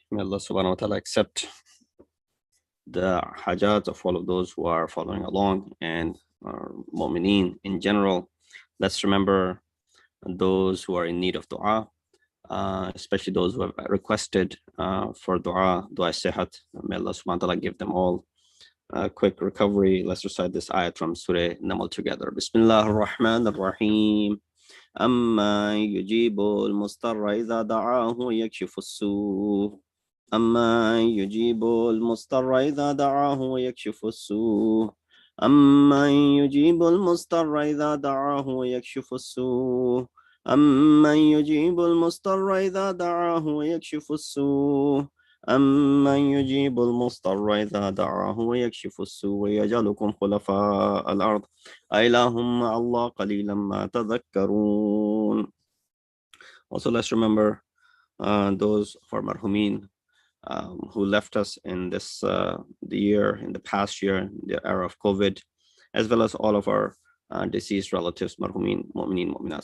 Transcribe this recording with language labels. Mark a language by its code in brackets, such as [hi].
[en] May Allah subhanahu wa ta'ala accept the hajat of all of those who are following along and mu'mineen in general. Let's remember those who are in need of dua, especially those who have requested for dua sihat. May Allah subhanahu wa ta'ala give them all a quick recovery. Let's recite this ayat from Surah Namal together. [ar] Bismillah ar-Rahman ar-Rahim. أما يجيب المضطر إذا دعاه ويكشف السوء أما يجيب المضطر إذا دعاه ويكشف السوء أما يجيب المضطر إذا دعاه ويكشف السوء أما يجيب المضطر إذا دعاه ويكشف السوء أمن يجيب المضطر إذا دعاه ويكشف السوء ويجعلكم خلفاء الأرض أإله مع الله قليلا ما تذكرون. [en] Also, let's remember those of our marhumin who left us in this in the past year, the era of COVID, as well as all of our deceased relatives, marhumin, mu'mineen, mu'minat.